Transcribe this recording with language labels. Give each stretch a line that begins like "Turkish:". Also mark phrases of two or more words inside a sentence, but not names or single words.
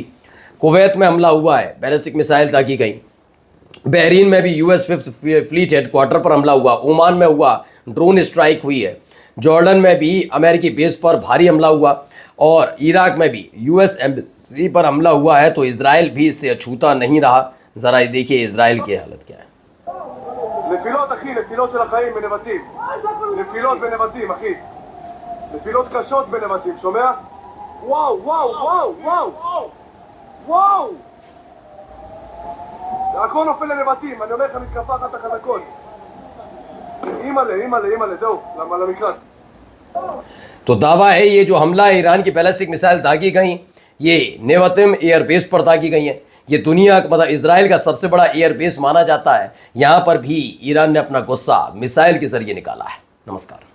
Hindi: कुवैत में हमला हुआ है,
English: ballistic missile
Hindi: दागी गई। बहरीन में भी
English: US 5th fleet headquarters
Hindi: पर हमला हुआ। ओमान में हुआ,
English: drone strike
Hindi: हुई है। जॉर्डन में भी अमेरिकी बेस पर भारी हमला हुआ और इराक में भी
English: US embassy
Hindi: पर हमला हुआ है। तो इजराइल भी इससे अछूता नहीं रहा। ज़रा देखिए इजराइल की हालत क्या है।
Hebrew: נפילות אחי, נפילות של החיים בנבטים, נפילות בנבטים אחי, נפילות קשות בנבטים, שומע? וואו וואו וואו וואו וואו, הכל נופל לנבטים, אני אומר לך מתקפה אחת החזקות. אימא'לה אימא'לה אימא'לה, זהו, למקלט.
Hindi: तो दावा है ये जो हमला है, ईरान की
English: ballistic missile
Hindi: दागी गई, ये नेवतिम एयरबेस पर दागी गई है। ये दुनिया का मतलब इजराइल का सबसे बड़ा एयरबेस माना जाता है। यहाँ पर भी ईरान ने अपना गुस्सा मिसाइल के जरिए निकाला है। नमस्कार।